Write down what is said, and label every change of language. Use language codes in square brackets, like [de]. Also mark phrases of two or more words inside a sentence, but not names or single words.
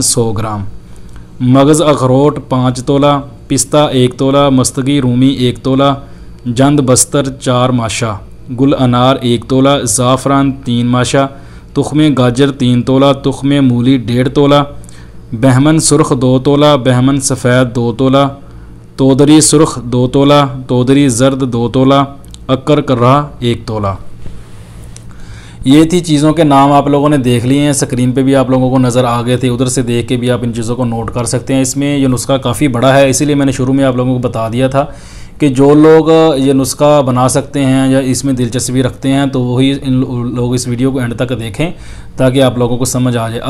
[hi] 100 ग्राम, मगज़ अखरोट 5 तोला, पिस्ता 1 तोला, मस्तगी रूमी 1 तोला, जंद बस्तर 4 माशा, गुल अनार 1 तोला, ज़ाफ़रान 3 माशा, तुख्मे गाजर 3 तोला, तुख्मे मूली 1.5 तोला, बहमन सुर्ख 2 तोला, बहमन सफ़ेद 2 तोला, तोदरी सुर्ख 2 तोला, तोदरी जर्द 2 तोला, अक्कर कर्रा 1 तोला। ये थी चीज़ों के नाम, आप लोगों ने देख लिए हैं, स्क्रीन पे भी आप लोगों को नज़र आ गए थे, उधर से देख के भी आप इन चीज़ों को नोट कर सकते हैं। इसमें ये नुस्खा काफ़ी बड़ा है, इसीलिए मैंने शुरू में आप लोगों को बता दिया था कि जो लोग ये नुस्खा बना सकते हैं या इसमें दिलचस्पी रखते हैं तो वही इन लोग इस वीडियो को एंड तक देखें ताकि आप लोगों को समझ आ जाए।